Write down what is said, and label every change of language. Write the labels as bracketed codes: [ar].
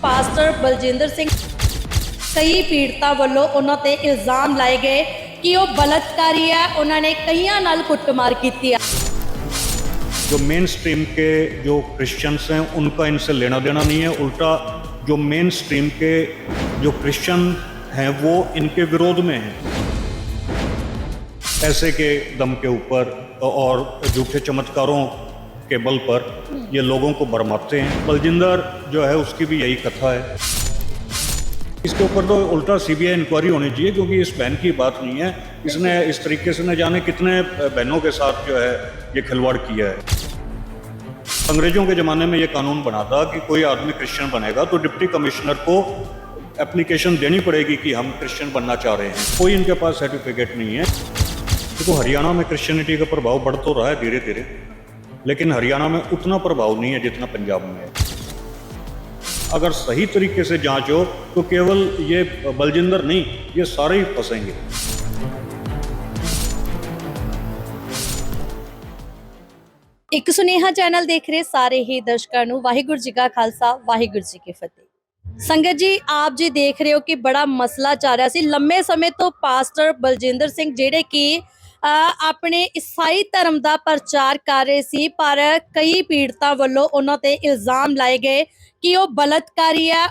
[pa] Pastor Baljinder Singh ਕਈ ਪੀੜਤਾਂ ਵੱਲੋਂ ਉਹਨਾਂ ਤੇ ਇਲਜ਼ਾਮ ਲਾਏ ਗਏ ਕਿ ਉਹ ਬਲਤਕਾਰੀ ਹੈ। ਉਹਨਾਂ ਨੇ ਕਈਆਂ ਨਾਲ ਕੁੱਟਮਾਰ ਕੀਤੀ ਹੈ। [hi] जो मेन स्ट्रीम के जो क्रिश्चियंस हैं उनका इनसे लेना देना नहीं है, उल्टा जो मेन स्ट्रीम के जो क्रिश्चियन हैं वो इनके विरोध में हैं। पैसे के दम के ऊपर और झूठे चमत्कारों के बल पर ये लोगों को भरमाते हैं। बलजिंदर जो है उसकी भी यही कथा है। इसके ऊपर तो उल्टा सीबीआई इंक्वायरी होनी चाहिए, क्योंकि इस बहन की बात नहीं है। इसने इस तरीके से न जाने कितने बहनों के साथ जो है ये खिलवाड़ किया है। अंग्रेजों के ज़माने में ये कानून बना था कि कोई आदमी क्रिश्चियन बनेगा तो डिप्टी कमिश्नर को एप्लीकेशन देनी पड़ेगी कि हम क्रिश्चियन बनना चाह रहे हैं। कोई इनके पास सर्टिफिकेट नहीं है। देखो, हरियाणा में क्रिश्चियनिटी का प्रभाव बढ़ तो रहा है धीरे धीरे, लेकिन हरियाणा में उतना प्रभाव नहीं है जितना पंजाब में है। अगर सही तरीके से जांच हो तो केवल ये बलजिंदर नहीं, ये सारे ही फंसेंगे। [pa] ਇੱਕ ਸੁਨੇਹਾ ਚੈਨਲ ਦੇਖ ਰਹੇ ਸਾਰੇ ਹੀ ਦਰਸ਼ਕਾਂ ਨੂੰ ਵਾਹਿਗੁਰੂ ਜੀ ਕਾ ਖਾਲਸਾ ਵਾਹਿਗੁਰੂ ਜੀ ਕੀ ਫਤਿਹ। ਸੰਗਤ ਜੀ, ਆਪ ਜੀ ਦੇਖ ਰਹੇ ਹੋ ਕਿ ਬੜਾ ਮਸਲਾ ਚੱਲ ਰਿਹਾ ਸੀ ਲੰਮੇ ਸਮੇਂ ਤੋਂ। ਪਾਸਟਰ ਬਲਜਿੰਦਰ ਸਿੰਘ ਜਿਹੜੇ ਕਿ ਆਪਣੇ ਈਸਾਈ ਧਰਮ ਦਾ ਪ੍ਰਚਾਰ ਕਰ ਰਹੇ ਸੀ, ਪਰ ਕਈ ਪੀੜਤਾਂ ਵੱਲੋਂ ਉਹਨਾਂ ਤੇ ਇਲਜ਼ਾਮ ਲਾਏ ਗਏ ਕਿ ਉਹ ਬਲਤਕਾਰੀ ਹੈ।